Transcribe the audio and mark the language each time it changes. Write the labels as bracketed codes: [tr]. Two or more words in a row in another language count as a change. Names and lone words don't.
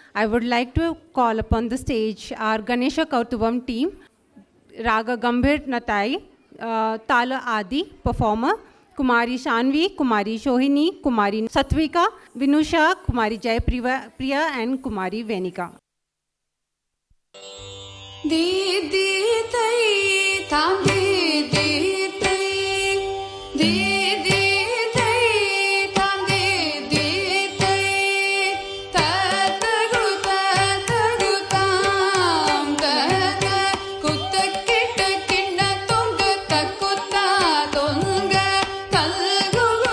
[en] I would like to call upon the stage our Ganesha Kautuvam team, Raga Gambhir Natai, Tala Adi performer, Kumari Shanvi, Kumari Shohini, Kumari Satvika, Vinusha, Kumari Jaipriya and Kumari Venika. Di di tai tam di di tai di di tai tam di di tai ta ta gu tam ta ta kutta kitta kinna tunga ta kutta tunga tal gu